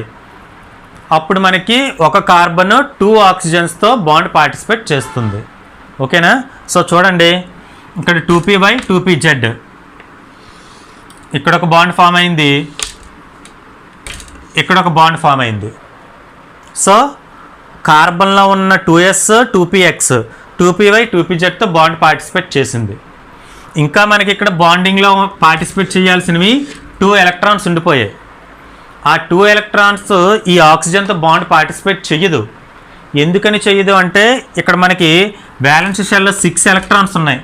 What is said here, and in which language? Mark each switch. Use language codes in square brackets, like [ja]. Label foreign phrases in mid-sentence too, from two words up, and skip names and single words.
[te] అప్పుడు మనకి ఒక కార్బన్ 2 ఆక్సిజన్స్తో [en] bond participate [te] చేస్తుంది. ఓకేనా? సో చూడండి, ఇక్కడ 2p/, 2pz, ఇక్కడ ఒక [en] bond form [te] అయింది, ఇక్కడ ఒక [en] bond form [te] అయింది. సో కార్బన్లో ఉన్న 2s, 2px, 2py, 2pzతో [en] bond participate [te] చేసింది. ఇంకా మనకి ఇక్కడ బాండింగ్లో పార్టిసిపేట్ చేయాల్సినవి 2 ఎలక్ట్రాన్స్ ఉండిపోయాయి. ఆ 2 ఎలక్ట్రాన్స్ ఈ ఆక్సిజన్తో [en] bond participate [te] చెయ్యదు. ఎందుకని చెయ్యదు అంటే ఇక్కడ మనకి బ్యాలెన్స్ షెల్లో 6 ఎలక్ట్రాన్స్ ఉన్నాయి.